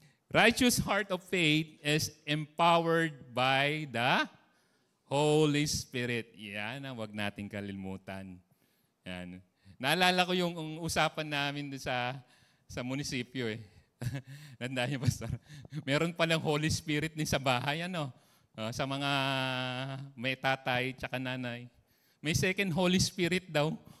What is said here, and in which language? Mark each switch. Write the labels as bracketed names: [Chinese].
[English] Righteous heart of faith is empowered by the Holy Spirit. [Filipino] Yan ang wag nating kalimutan. Yan. Naalala ko yung usapan namin sa munisipyo eh. Nandaan niyo, Pastor. Meron palang Holy Spirit din sa bahay, ano? Sa mga may tatay tsaka nanay. May second Holy Spirit daw.